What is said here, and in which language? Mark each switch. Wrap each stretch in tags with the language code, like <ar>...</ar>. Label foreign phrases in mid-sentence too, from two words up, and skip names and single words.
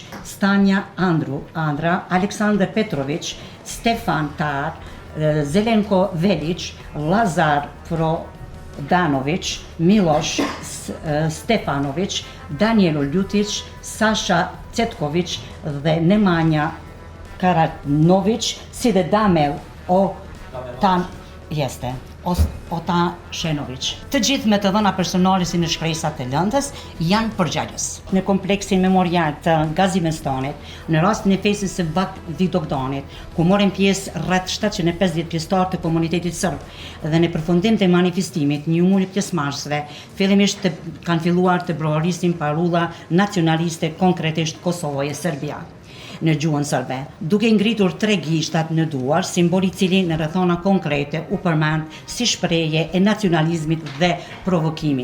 <sq>Stanja Andra, Aleksandar Petrović, Stefan Tar, Zelenko Velić, Lazar Danović, Miloš Stefanović, Danijelo Ljutić, Saša Cetković dhe Nemanja Karanović, si dhe Damel Otashenović. Të gjithë me të dhëna personale si në shkresat e lëndës janë përgjagjës. Në kompleksin memorial të Gazimestanit, në rastin e fesës së Vidovdanit, ku morën pjesë rreth 750 pjesëtar të komunitetit serb dhe në përfundim të manifestimit, një umuri pjesëmarrësve fillimisht kanë filluar të broharisin parulla nacionaliste, konkretisht</sq> <sr>Kosovoje Serbia</sr> <sq>në gjuhën serbe, duke ngritur 3 gishtat në duar, simboli i cili në rrethona konkrete u përmend si shprehje e nacionalizmit dhe provokimi.</sq>